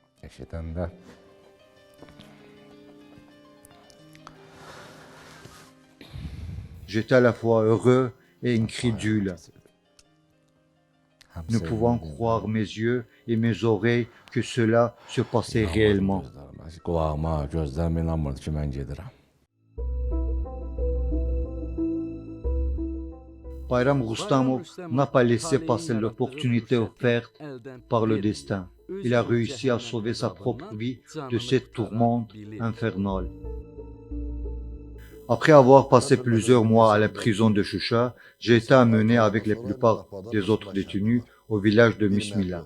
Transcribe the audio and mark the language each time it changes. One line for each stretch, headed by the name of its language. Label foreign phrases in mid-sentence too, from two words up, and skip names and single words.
French: J'étais à la fois heureux et incrédule, ne pouvant croire mes yeux et mes oreilles que cela se passait réellement.
Azerbaijani: Qulağıma, gözlərim inanmırdı ki, mən gedirəm.
French: Bayram Rustamov n'a pas laissé passer l'opportunité offerte par le destin. Il a réussi à sauver sa propre vie de cette tourmente infernale. Après avoir passé plusieurs mois à la prison de Choucha, j'ai été amené avec la plupart des autres détenus au village de Mismila.